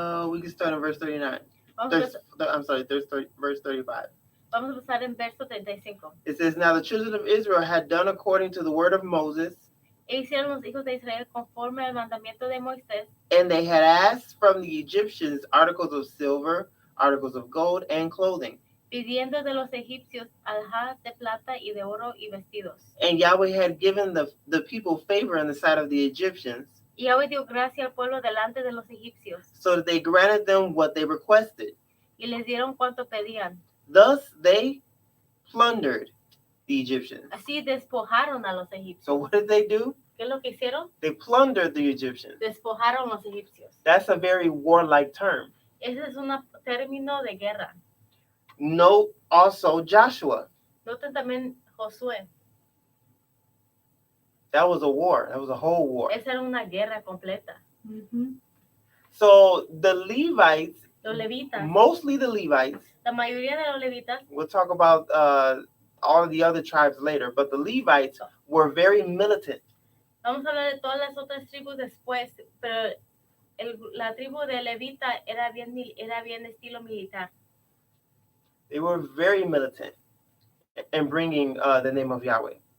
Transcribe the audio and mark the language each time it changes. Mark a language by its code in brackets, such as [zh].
[en] We can start in verse 39. [es] Vamos [en] Verse 35. [es] a empezar en verso 35. [en] It says, now the children of Israel had done according to the word of Moses, [es] E hicieron los hijos de Israel conforme al mandamiento de Moisés, [en] and they had asked from the Egyptians articles of silver, articles of gold, and clothing. [es] pidiendo de los egipcios alhajas de plata y de oro y vestidos. [en] And Yahweh had given the people favor in the sight of the Egyptians, [es] Y Yahweh dio gracia al pueblo delante de los egipcios, [en] so that they granted them what they requested. [es] y les dieron cuanto pedían. [en] Thus they plundered the Egyptians. [es] Así despojaron a los egipcios. [en] So what did they do? [es] ¿Qué es lo que hicieron? [en] They plundered the Egyptians. [es] Despojaron a los egipcios. [en] That's a very warlike term. [es] Ese es un término de guerra. [en] Note also Joshua. [es] Noten también Josué. [en] That was a war. That was a whole war. [es] Esa era una guerra completa. [en] So the Levites, [es] Los levitas, [en] mostly the Levites, [es] la mayoría de los levitas, [en] we'll talk about all of the other tribes later, but the Levites were very militant. [es] vamos a hablar de todas las otras tribus después, pero la tribu de levita era bien estilo militar. [en] They were very militant in bringing the name of Yahweh.